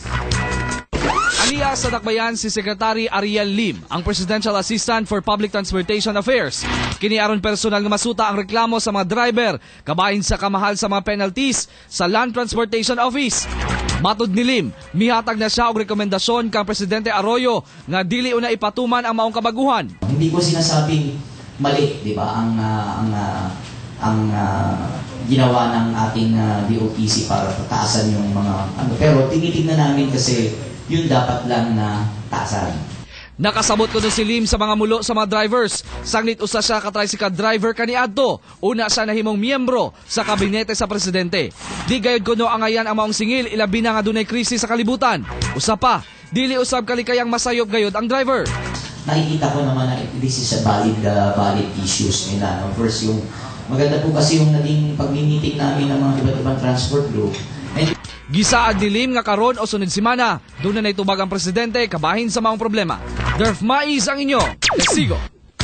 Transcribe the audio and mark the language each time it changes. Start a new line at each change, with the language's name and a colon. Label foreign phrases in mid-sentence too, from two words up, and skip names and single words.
Cebuano: Aniya sa dakbayan si Secretary Ariel Lim, ang Presidential Assistant for Public Transportation Affairs. Kiniaron personal nga masuta ang reklamo sa mga driver kabahin sa kamahal sa mga penalties sa Land Transportation Office. Matud ni Lim, mihatag na siya og rekomendasyon kang Presidente Arroyo nga dili una ipatuman ang maong kabaguhan.
Filipino: Hindi ko sinasabing mali, di ba, ang ginawa ng ating DOTC para taasan yung mga pero tinitingnan namin kasi yun dapat lang na taasan.
Cebuano: Nakasabot ko si Lim sa mga mulo sa mga drivers. Sanglit usa siya ka tricycle driver kaniadto. Una siya nahimong miyembro sa kabinete sa presidente. Di gayud kuno angayan ang maong singil ilabi na nga dunay krisis sa kalibutan. Usa pa, dili usab kalikayang masayop gayud ang driver.
Filipino: Nakikita ko naman na
English: this is a valid issues
Filipino: nila. No? First, yung maganda po kasi yung naging pag-meeting namin ng mga iba't ibang transport group.
Cebuano: Gisaad ni Lim nga karon o sunod simana, doon na naitubag ang presidente kabahin sa maong problema. Derf Mais ang inyo, testigo.